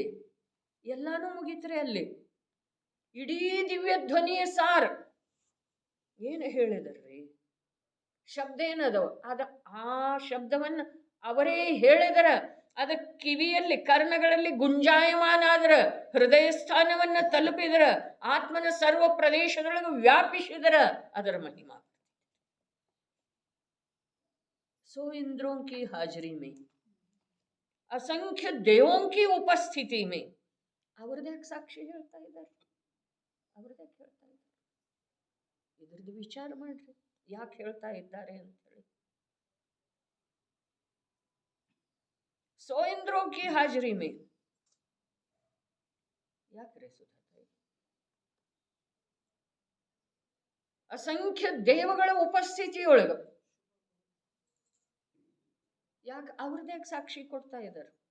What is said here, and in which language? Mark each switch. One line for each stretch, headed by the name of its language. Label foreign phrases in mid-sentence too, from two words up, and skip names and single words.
Kannada: ಎಲ್ಲಾನು ಮುಗಿತ್ರೆ ಅಲ್ಲಿ. ಇಡೀ ದಿವ್ಯ ಧ್ವನಿಯ ಸಾರ ಏನು ಹೇಳಿದರ್ರಿ? ಶಬ್ದ ಏನದವ? ಆ ಶಬ್ದವನ್ನು ಅವರೇ ಹೇಳಿದರ, ಅದ ಕಿವಿಯಲ್ಲಿ ಕರ್ಣಗಳಲ್ಲಿ ಗುಂಜಾಯಮಾನ ಆದ್ರ, ಹೃದಯ ಸ್ಥಾನವನ್ನ ತಲುಪಿದರ, ಆತ್ಮನ ಸರ್ವ ಪ್ರದೇಶದೊಳಗೆ ವ್ಯಾಪಿಸಿದರ ಅದರ ಮಹಿಮಾ.
Hindi: सो इंद्रों की हाजिरी में, असंख्य देवों की उपस्थिति में
Kannada: ಅವ್ರದ್ದೇ ಸಾಕ್ಷಿ ಹೇಳ್ತಾ ಇದ್ದಾರೆ, ಅವ್ರದ್ದೇ ಹೇಳ್ತಾ ಇದ್ದಾರೆ. ಇದ್ರದ್ದು ವಿಚಾರ ಮಾಡ್ರಿ, ಯಾಕೆ ಹೇಳ್ತಾ ಇದ್ದಾರೆ ಅಂತ ಹೇಳಿ.
Hindi: सो इंद्रों की हाजिरी में
Kannada: ಯಾಕ್ರೆ ಸುಧಾತ, ಅಸಂಖ್ಯ ದೇವಗಳ ಉಪಸ್ಥಿತಿಯೊಳಗ ಯಾಕೆ ಅವ್ರದ್ದೇ ಸಾಕ್ಷಿ ಕೊಡ್ತಾ ಇದ್ದಾರೆ.